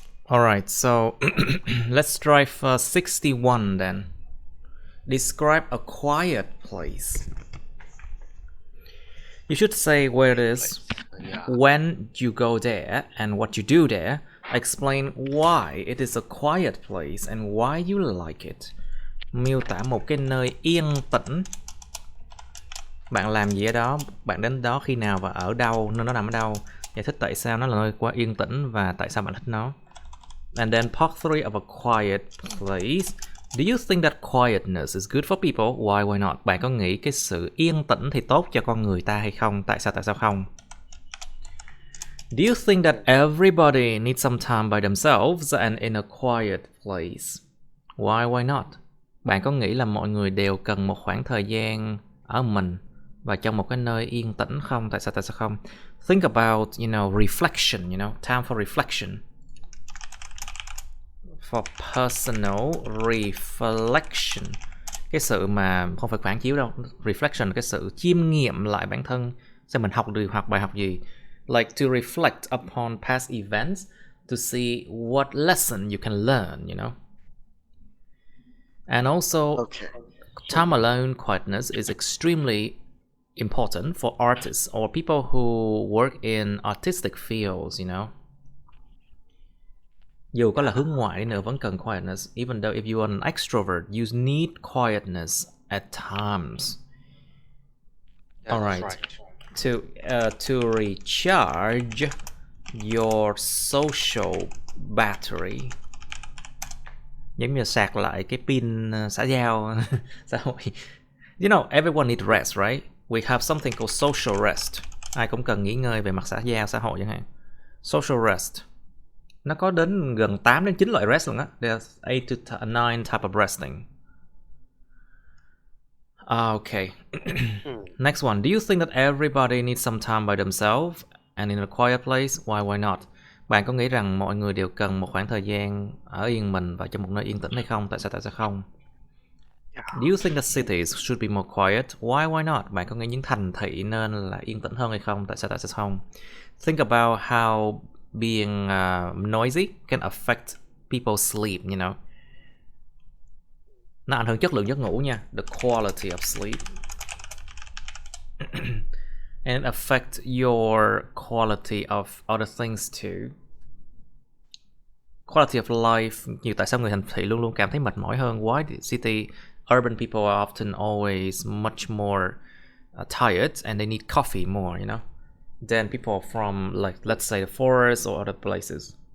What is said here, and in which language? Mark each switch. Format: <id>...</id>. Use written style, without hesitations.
<en>Alright, so let's try for 61 then. Describe a quiet place. You should say where it is, Yeah. when you go there, and what you do there. Explain why it is a quiet place and why you like it.</en> <vi>Miêu tả một cái nơi yên tĩnh. Bạn làm gì ở đó, bạn đến đó khi nào và ở đâu, nơi nó nằm ở đâu. Giải thích tại sao nó là nơi quá yên tĩnh và tại sao bạn thích nó.</vi> <en>And then part 3 of a quiet place. Do you think that quietness is good for people? Why not?</en> <vi>Bạn có nghĩ cái sự yên tĩnh thì tốt cho con người ta hay không? Tại sao không?</vi> <en>Do you think that everybody needs some time by themselves and in a quiet place? Why not?</en> <vi>Bạn có nghĩ là mọi người đều cần một khoảng thời gian ở mình và trong một cái nơi yên tĩnh không? Tại sao không?</vi> <en>Think about, reflection, time for reflection. For personal reflection.</en> <vi>Cái sự mà không phải phản chiếu đâu. Reflection là cái sự chiêm nghiệm lại bản thân, xem mình học được hoặc bài học gì.</vi> <en>Like to reflect upon past events to see what lesson you can learn, And also, Okay. time alone quietness is extremely important for artists or people who work in artistic fields,</en> <vi>Dù có là hướng ngoại đi nữa vẫn cần quietness.</vi> <en>Even though if you are an extrovert, you need quietness at times. Yeah, that's Alright. right. To recharge your social battery.</en> <vi>Giống như sạc lại cái pin xã giao xã hội.</vi> <en>Everyone needs rest, right? We have something called social rest.</en> <vi>Ai cũng cần nghỉ ngơi về mặt xã giao, xã hội chẳng hạn.</vi> <en>Social rest.</en> <vi>Nó có đến gần 8 đến 9 loại rest luôn á.</vi> <en>There's 8 to 9 type of resting. Okay. Next one. Do you think that everybody needs some time by themselves and in a quiet place? Why not?</en> <vi>Bạn có nghĩ rằng mọi người đều cần một khoảng thời gian ở yên mình và trong một nơi yên tĩnh hay không? Tại sao không?</vi> <en>Do you think that cities should be more quiet? Why not?</en> <vi>Bạn có nghĩ những thành thị nên là yên tĩnh hơn hay không? Tại sao không?</vi> <en>Think about how being noisy can affect people's sleep,</en> <vi>Nó ảnh hưởng chất lượng giấc ngủ nha.</vi> <en>The quality of sleep. And it affect your quality of other things too. Quality of life.</en> <vi>Nhiều tại sao người thành thị luôn luôn cảm thấy mệt mỏi hơn?</vi> <en>Why the city urban people are often always much more tired and they need coffee more, than people from, like, let's say the forest or other places.</en>